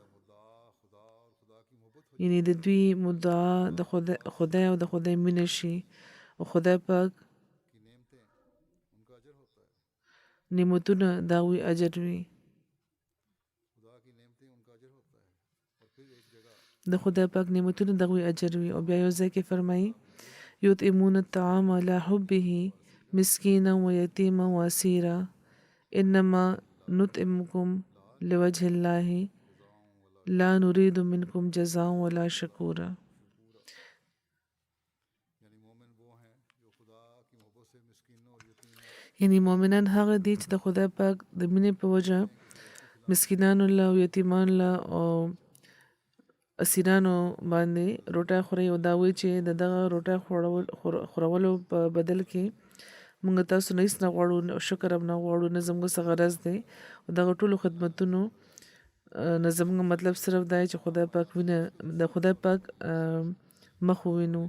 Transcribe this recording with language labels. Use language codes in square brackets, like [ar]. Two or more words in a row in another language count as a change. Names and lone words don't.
[ps] یعنی د دوی مدعا د خدای او د خدای مینه شي او خدای پاک نعمتونه د هغوی اجر وي. د خدای پاک نعمتونه د هغوی اجر وي. او بیا یو ځای کې فرمایي [ar] یطعمون الطعام علی حبه مسکینا و یتیما و اسیرا انما نطعمکم لوجه الله لا نريد منكم جزاء ولا شکورا. [ps] یعنی مؤمنان هغه دي چې د خدای پاک د مینې په وجه مسکینانو له او یتیمانو له او اسیرانو باندې روټه خوري او دا وایي چې دغه روټه خورولو په بدل کې موږ تاسو نه هیڅ نه غواړو او شکر هم نه غواړو نه زموږ څه غرض دی او دغه ټولو خدمتونو نه زموږ مطلب صرف دا چې خدای پاک وینه د خدای پاک مخ ووینو.